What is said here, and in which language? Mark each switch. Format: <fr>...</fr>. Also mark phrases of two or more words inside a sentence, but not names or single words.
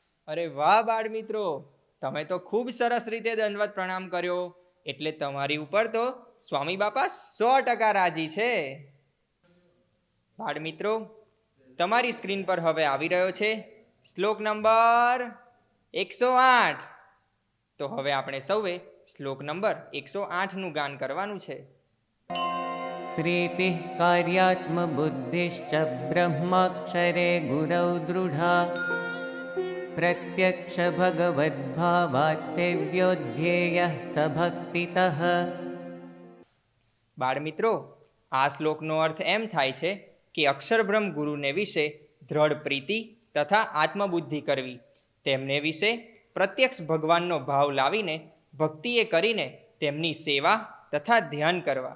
<gu>અરે વાહ બાળ મિત્રો, તમે તો ખૂબ સરસ રીતે દંડવત પ્રણામ કર્યો, એટલે તમારી ઉપર તો સ્વામી બાપા 100% રાજી છે. બાળ મિત્રો, તમારી સ્ક્રીન પર હવે આવી રહ્યો છે શ્લોક નંબર 108. તો હવે આપણે સૌએ શ્લોક નંબર 108નું ગાન કરવાનું છે.</gu> <sa>प्रीतिः कार्यात्मबुद्धिश्च ब्रह्माक्षरे गुरौ दृढा प्रत्यक्ष भगवद्भावात् सेव्योऽध्येयः स भक्तितः.</sa> <gu>બાળ મિત્રો, આ શ્લોકનો અર્થ એમ થાય છે કે અક્ષરબ્રહ્મ ગુરુને વિશે દ્રઢ પ્રીતિ તથા આત્મબુદ્ધિ કરવી, તેમને વિશે પ્રત્યક્ષ ભગવાનનો ભાવ લાવીને ભક્તિએ કરીને તેમની સેવા તથા ધ્યાન કરવા.</gu>